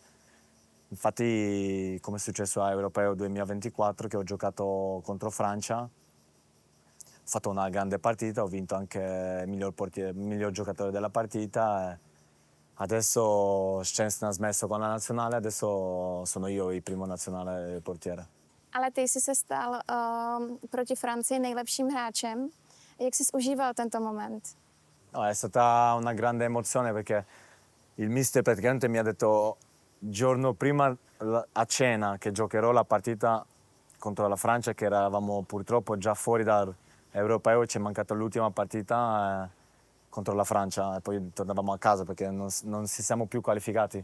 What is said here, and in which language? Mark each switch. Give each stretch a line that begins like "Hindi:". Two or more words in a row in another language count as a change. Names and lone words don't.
Italian: Infatti, come è successo a Europeo 2024, che ho giocato contro Francia, ho fatto una grande partita, ho vinto anche il miglior giocatore della partita. Adesso Szczęsny ha smesso con la nazionale, adesso sono io il primo nazionale portiere.
Czech: Ale ty jsi se stal proti Francii nejlepším hráčem. Jak jsi užíval tento moment? No,
Italian: è stata una grande emozione perché il mister praticamente mi ha detto giorno prima a cena che giocherò la partita contro la Francia, che eravamo purtroppo già fuori dall'Europeo, ci è mancata l'ultima partita contro la Francia e poi tornavamo a casa perché non si siamo più qualificati.